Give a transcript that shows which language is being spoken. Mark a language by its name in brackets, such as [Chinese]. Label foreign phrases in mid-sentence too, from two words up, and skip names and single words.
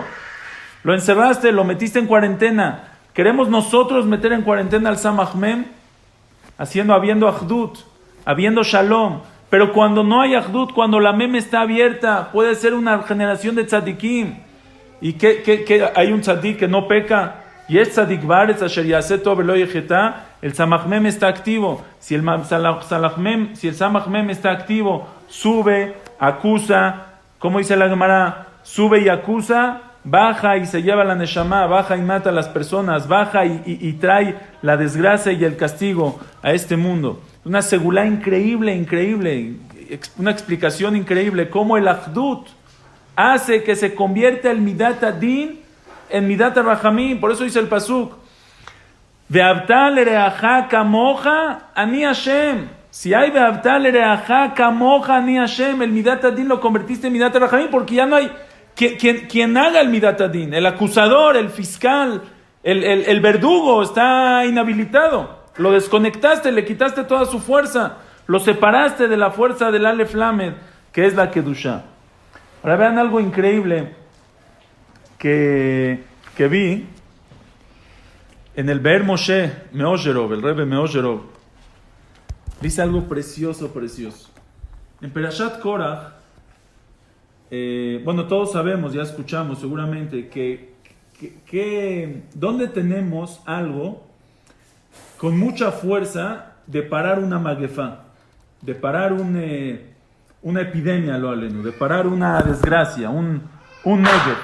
[Spanish] Lo encerraste, lo metiste en cuarentena. ¿Queremos nosotros meter en cuarentena al [Hebrew] סמך מם? [Spanish] Habiendo ahdut, habiendo shalom. Pero cuando no hay ahdut, cuando la mem está abierta, puede ser una generación de tzadikim. ¿Y que hay un tzadik que no peca? Y es [Hebrew] צדיק בארץ אשר יעשה טוב ולא יחטא. El סמך מם [Spanish] está activo. Si el [Hebrew] סמך מם [Spanish] está activo, sube, acusa. ¿Cómo dice la Gemara? Sube y acusa, baja y se lleva la neshama, baja y mata a las personas, baja y trae la desgracia y el castigo a este mundo. Una segulá increíble, una explicación increíble, cómo el ahdut hace que se convierta el [Hebrew] מדת הדין [Spanish] en [Hebrew] מדת רחמים. [Spanish] Por eso dice el pasuk, [Hebrew] ואהבת לרעך כמוך אני השם. [Spanish] Si hay [Hebrew] ואהבת לרעך כמוך אני השם, [Spanish] el [Hebrew] מדת הדין [Spanish] lo convertiste en [Hebrew] מדת רחמים, [Spanish] porque ya no hay quien haga el [Hebrew] מדת הדין. [Spanish] El acusador, el fiscal, el verdugo está inhabilitado. Lo desconectaste, le quitaste toda su fuerza, lo separaste de la fuerza del [Hebrew] אלף למד, [Spanish] que es la Kedushá. Ahora vean algo increíble que vi en el Be'er Moshe Meosherov, el Rebbe Meosherov. Dice algo precioso. En Perashat Korach, todos sabemos, ya escuchamos seguramente, que donde tenemos algo con mucha fuerza de parar una magefá, de parar una epidemia, [Hebrew] לא עלינו, [Spanish] de parar una desgracia, un negev.